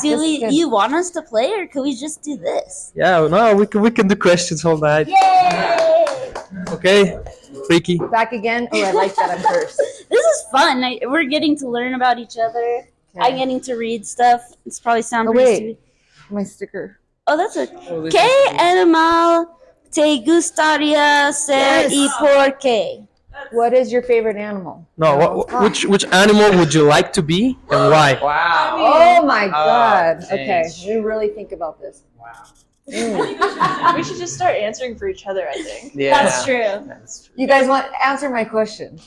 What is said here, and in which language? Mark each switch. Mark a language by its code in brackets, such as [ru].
[en] You want us to play, or can we just do this? Yeah, no, we can do questions all night. Yay! Okay, Ricky. Back again? Oh, I like that I'm first. This is fun. We're getting to learn about each other. I'm getting to read stuff. It's probably sound pretty stupid. My sticker. Oh, that's it. [es] ¿Qué animal te gustaría ser y por qué? [en] What is your favorite animal? No, which animal would you like to be and why? Wow. Oh my God. Okay, thanks. we really think about this. We should just start answering for each other, I think. Yeah. That's true. That's true. You guys want answer my question?